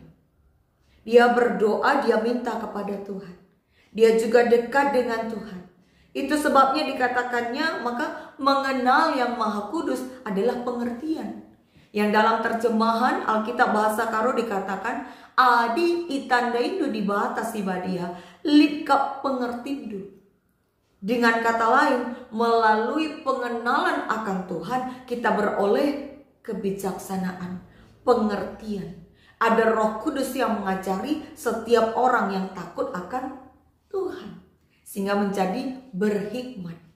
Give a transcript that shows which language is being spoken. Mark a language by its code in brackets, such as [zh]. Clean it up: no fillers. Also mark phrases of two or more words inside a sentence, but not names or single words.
[id] Dia berdoa, dia minta kepada Tuhan. Dia juga dekat dengan Tuhan. Itu sebabnya dikatakannya, maka mengenal yang Maha Kudus adalah pengertian. Yang dalam terjemahan Alkitab Bahasa Karo dikatakan, [btx] adi itandaindo di batas ibadia, litkap pengertindu. [id] Dengan kata lain, melalui pengenalan akan Tuhan, kita beroleh kebijaksanaan, pengertian. Ada Roh Kudus yang mengajari setiap orang yang takut akan Tuhan, sehingga menjadi berhikmat.